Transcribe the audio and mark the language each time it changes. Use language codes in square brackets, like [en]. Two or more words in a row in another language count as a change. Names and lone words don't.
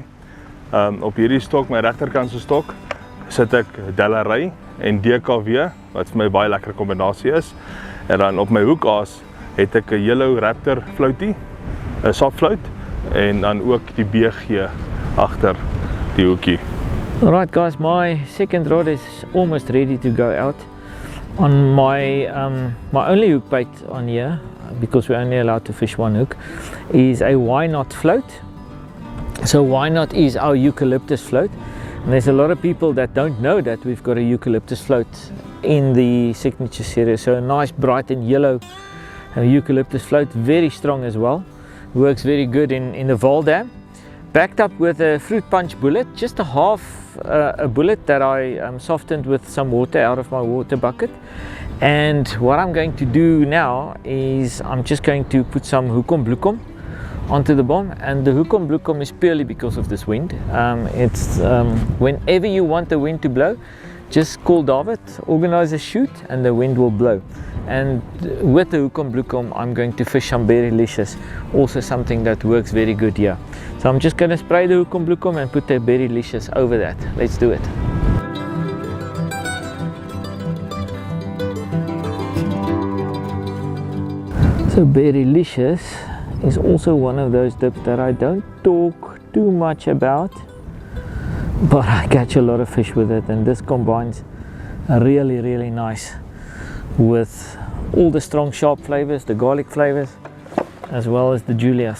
[af] Op hierdie stok, my regterkant se stok, sit ek Delary en DKW wat vir my baie lekker kombinasie is. En dan op my hoekaas het ek 'n Yellow Raptor floutie, 'n sapflout en dan ook die BG agter die hoekie. [en] Alright guys, my second rod is almost ready to go out. On my my only hook bait on here, because we're only allowed to fish one hook, is a why not float. So why not is our eucalyptus float. And there's a lot of people that don't know that we've got a eucalyptus float in the signature series. So a nice bright and yellow eucalyptus float, very strong as well. Works very good in the Val Dam. Backed up with a fruit punch bullet, just a half a bullet that I softened with some water out of my water bucket. And what I'm going to do now is I'm just going to put some hoekom bloekom onto the bomb, and the hoekom bloekom is purely because of this wind. Whenever you want the wind to blow, just call David, organize a shoot, and the wind will blow. And with the hoekom bloekom, I'm going to fish some berrylicious, also something that works very good here. So I'm just going to spray the hoekom bloekom and put the berrylicious over that. Let's do it. So berrylicious is also one of those dips that I don't talk too much about, but I catch a lot of fish with it, and this combines really nice with all the strong sharp flavors, the garlic flavors, as well as the Julias.